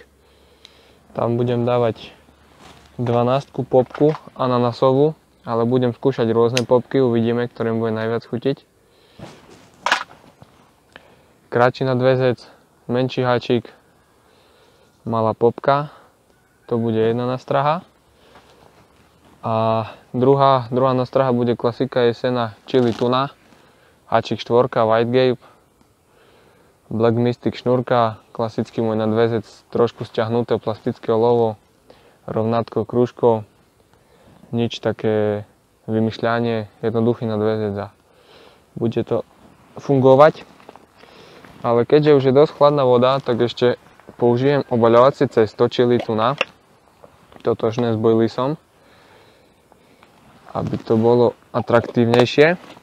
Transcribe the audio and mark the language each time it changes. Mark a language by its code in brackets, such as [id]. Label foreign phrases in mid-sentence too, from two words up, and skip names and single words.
[sk] Tam budem dávať 12 popku ananasovú, ale budem skúšať rôzne popky, uvidíme, ktoré mi bude najviac chutiť. Kratší nadväzec, menší hačik, malá popka, to bude jedna nástraha. A druhá nástraha bude klasika jesená chili tuna, hačik 4, [en] white gape, [sk] black mystic šnúrka, klasický môj nadväzec, trošku stiahnuté plastické olovo, rovnátko krúžko, nič také vymýšľanie, jednoduchý nadväzec a bude to fungovať. Ale keďže už je dosť chladná voda, tak ešte použijem obaľovacie cesto chili tuna, totožné s bojlisom, aby to bolo atraktívnejšie.